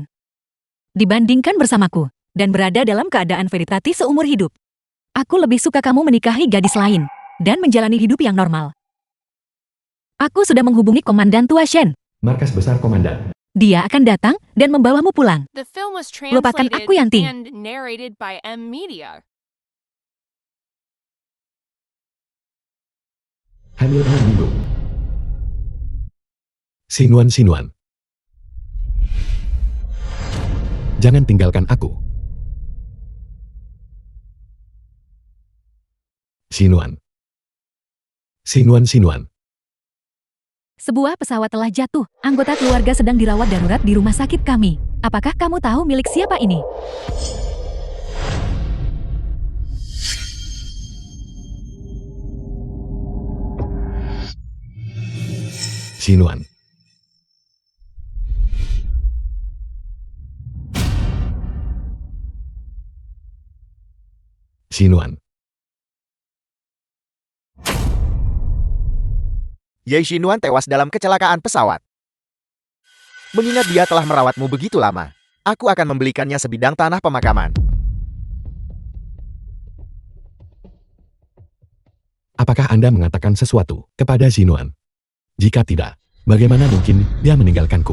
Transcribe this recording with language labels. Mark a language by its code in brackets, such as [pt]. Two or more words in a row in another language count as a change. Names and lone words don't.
[id] Dibandingkan bersamaku, dan berada dalam keadaan veritati seumur hidup. Aku lebih suka kamu menikahi gadis lain, dan menjalani hidup yang normal. Aku sudah menghubungi Komandan Tua Shen. Markas Besar Komandan. Dia akan datang dan membawamu pulang. [en] The film was [id] Lupakan [en] translated [id] aku, Yanting. [en] and narrated by M Media. [id] Hamil 6 minggu. Sinuan, Sinuan. Jangan tinggalkan aku. Sinuan. Sinuan, Sinuan. Sebuah pesawat telah jatuh. Anggota keluarga sedang dirawat darurat di rumah sakit kami. Apakah kamu tahu milik siapa ini? Sinuan. Sinuan. Ye Xinuan tewas dalam kecelakaan pesawat. Mengingat dia telah merawatmu begitu lama, aku akan membelikannya sebidang tanah pemakaman. Apakah Anda mengatakan sesuatu kepada Sinuan? Jika tidak, bagaimana mungkin dia meninggalkanku?